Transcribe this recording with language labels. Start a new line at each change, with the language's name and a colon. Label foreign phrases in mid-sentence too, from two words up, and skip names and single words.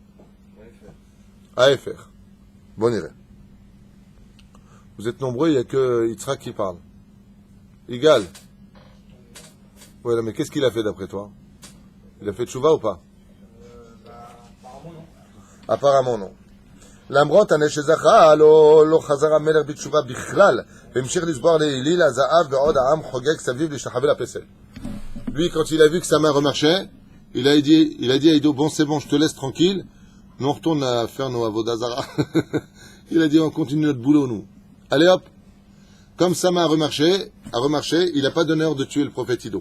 French: AFR. Bon irait. Vous êtes nombreux, il n'y a que Yitzhak qui parle. Igal. Voilà, mais qu'est-ce qu'il a fait d'après toi? Il a fait tchouva ou pas? Apparemment non.
Hebrew: למרות הנס שזכה, לא חזר המלך בתשובה בכלל, והמשיך לסבור לאליל הזהב בעוד העם חוגג סביב להשתחווה לפסל.
French: Lui, quand il a vu que sa main remarchait, il a dit à Ido, bon c'est bon, je te laisse tranquille, nous on retourne à faire nos avodazara. Il a dit, on continue notre boulot nous. Allez hop, comme sa main a remarché, il n'a pas d'honneur de tuer le prophète Ido.